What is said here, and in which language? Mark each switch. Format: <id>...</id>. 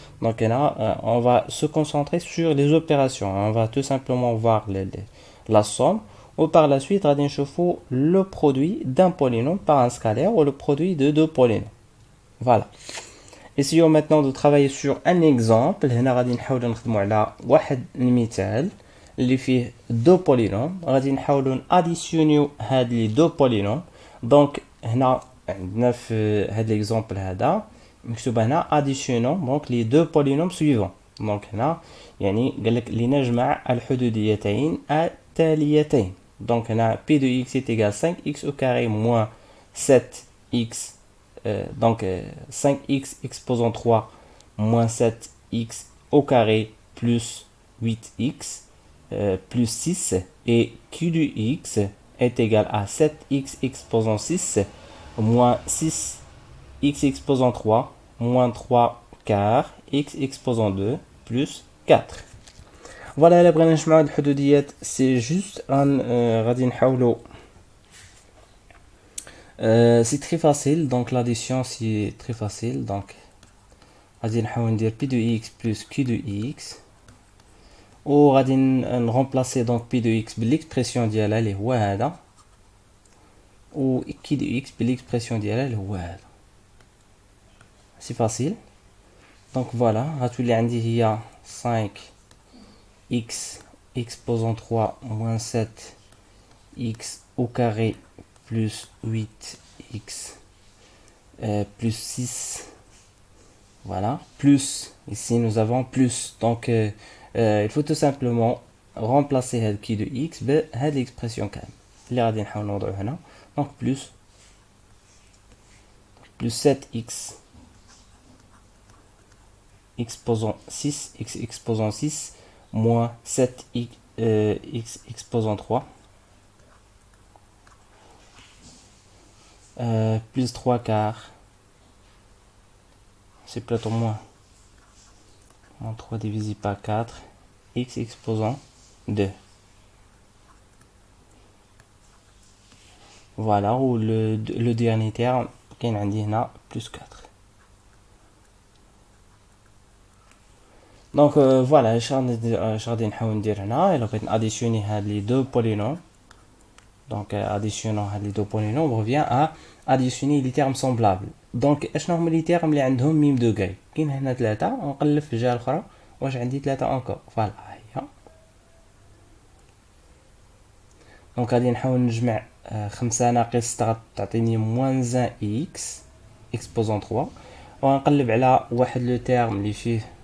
<fr>Donc là, on va se concentrer sur les opérations. On va tout simplement voir la somme. Ou par la suite, on va chauffer le produit d'un polynôme par un scalaire ou le produit de deux polynômes. Voilà. Essayons maintenant de travailler sur un exemple.</fr> <ar>هنا غادي نحاولوا نخدموا على واحد المثال اللي فيه دو بولينوم. غادي نحاولوا اديسيونيو هاد لي دو بولينوم. دونك هنا عندنا في هاد ليكزامبل هذا مكتوب هنا اديسيونون دونك لي دو بولينوم سويفون. دونك هنا يعني قال لك لنجمع الحدوديتين التاليتين. دونك هنا</ar> <fr>بي دو اكس est égal 5x au carré moins 7x. Donc 5x exposant 3 moins 7x au carré plus 8x plus 6 et q du x est égal à 7x exposant 6 moins 6x exposant 3 moins 3 quart x exposant 2 plus 4. Voilà la</fr> <ar>بغينا نجمعوا هاد الحدوديات</ar> <fr>سي جوست</fr> <ar>غادي نحاولوا.</ar> <fr>C'est très facile, donc l'addition c'est très facile.</fr> <ar>Donc غادي نحاول ندير</ar> <fr>p de x plus q de x</fr> <ar>وغادي نرمبلاسي</ar> <fr>donc p de x</fr> <ar>بالإكسبرسيون ديالها اللي هو هذا و q de x بالإكسبرسيون ديالها اللي هو هذا.</ar> <fr>سي فاسيل. دونك فوالا</fr> <ar>غتولي عندي هي</ar> <fr>5x exposant 3 moins 7x au carré plus 8x plus 6. Voilà, plus, ici nous avons plus. Donc il faut tout simplement remplacer</fr> <ar>هاد كي</ar> <fr>de x</fr> <ar>بهاد</ar> <fr>l'expression</fr> <ar>كامل اللي غادي نحاول نوضعو هنا.</ar> <fr>Donc plus 7x exposant 6 x exposant 6 moins 7x x exposant 3 plus 3 quarts, c'est plutôt moins 3 divisé par 4, x exposant 2. Voilà, ou le dernier terme, qui est plus 4. Donc voilà, je vais additionner les deux polynômes. Donc additionnant les deux polynômes, on revient à additionner les termes semblables. Donc</fr> <ar>اشنو هما les termes اللي عندهم ميم دوغري؟ كاين هنا 3 ونقلب في الجهه الاخرى واش عندي 3</ar> <fr>انكور. فوالا هي.</fr> <ar>دونك غادي نحاول نجمع 5 ناقص 6 تعطيني موان 1</ar> <fr>اكس اكسبوزون 3</fr> <ar>ونقلب على واحد لو تيرم اللي فيه.</ar>